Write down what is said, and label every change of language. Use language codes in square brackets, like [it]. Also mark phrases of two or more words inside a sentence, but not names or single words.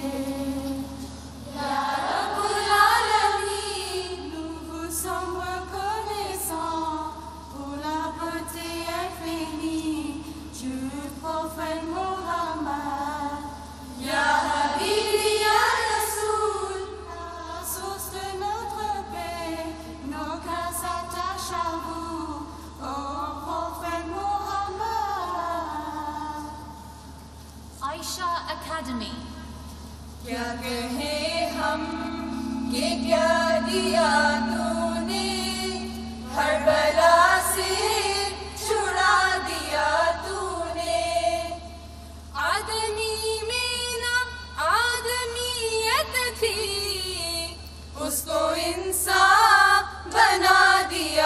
[ar] يا رب العالمين, [fr] nous vous sommes reconnaissants pour la beauté infinie du prophète Mohammed. [ar] يا حبيبي يا رسول, [fr] la source de notre paix, nos cœurs s'attachent à vous, au prophète Mohammed. Aisha Academy. [ur] کیا کہیں ہم کہ کیا دیا تو نے ہر بلا سے چھڑا دیا تو نے آدمی میں نہ آدمیت تھی اس کو انسان بنا دیا